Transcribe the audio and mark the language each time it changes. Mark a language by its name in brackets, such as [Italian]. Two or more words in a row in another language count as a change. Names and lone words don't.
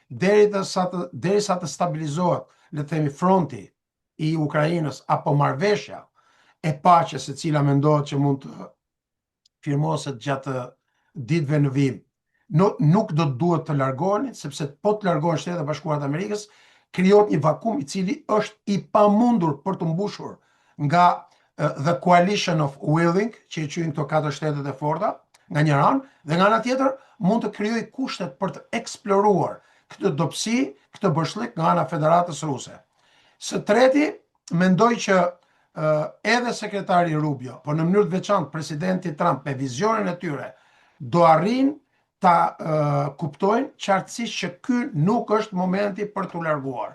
[Albanian] derisa të stabilizohet, le të themi, fronti i Ukrainës apo marrëveshja e paqes e cila mendohet që mund të firmoset gjatë ditëve në vijim, nuk do të duhet të largoheni, sepse po të largohen Shtetet e Bashkuara të Amerikës, krijohet një vakum i cili është i pamundur për të mbushur nga [English] the coalition of willing, [Albanian] që e quajnë këto 4 shtetet e forta, nga një anë, dhe nga ana tjetër mund të krijojë kushtet për të eksploruar këtë dobësi, këtë boshllëk nga ana Federatës Ruse. Së treti, mendoj që edhe sekretari Rubio, por në mënyrë të veçantë presidenti Trump me vizionin e tyre do arrin ta kuptojnë qartësisht që ky nuk është momenti për t'u larguar.